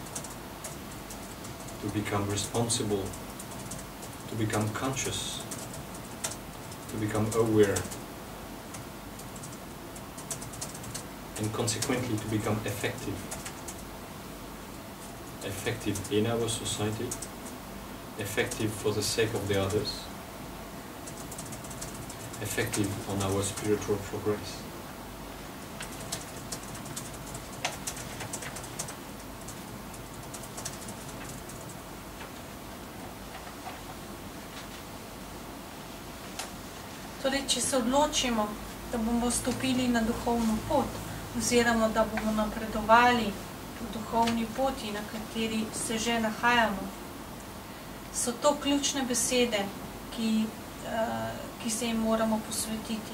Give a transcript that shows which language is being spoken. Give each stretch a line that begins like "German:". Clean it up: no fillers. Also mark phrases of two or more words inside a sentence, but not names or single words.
English: To become responsible, to become conscious, to become aware, and consequently to become effective. Effective in our society, effective for the sake of the others, effective on our spiritual progress.
Slovenian: Torej, če se odločimo, da bomo stopili na duhovno pot, oziroma da bomo napredovali po duhovni poti, na kateri se že nahajamo, so to ključne besede, ki se jim moramo posvetiti.